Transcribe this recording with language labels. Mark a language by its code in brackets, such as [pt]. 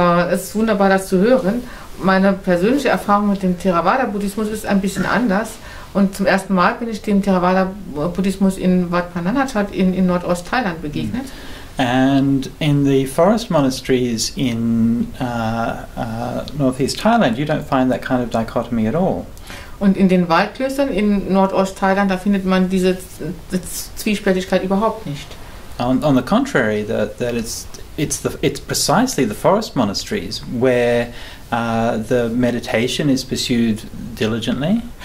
[de] Es ist wunderbar, das zu hören. Meine persönliche Erfahrung mit dem Theravada-Buddhismus ist ein bisschen anders. Und zum ersten Mal bin ich dem Theravada-Buddhismus in Wat Nanachat in Nordost-Thailand begegnet. [en] And in the forest monasteries in northeast Thailand, you don't find that kind of dichotomy at all. [de] Und in den Waldklöstern in Nordost-Thailand, da findet man diese Zwiespältigkeit überhaupt nicht. [en] On the contrary, it's precisely the forest monasteries where the meditation is pursued diligently.